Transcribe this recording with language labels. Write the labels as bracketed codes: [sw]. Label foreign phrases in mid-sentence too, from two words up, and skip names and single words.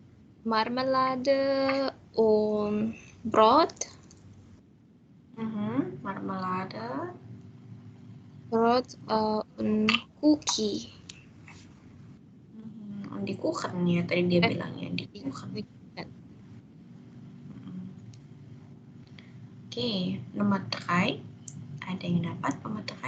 [de] Marmelade und Brot. Mhm. Marmelade. Brot und Cookie. [id] Und di kuchen ya, tadi dia bilangnya di kuchen. Oke, nomor 3. Ada yang dapat nomor 3?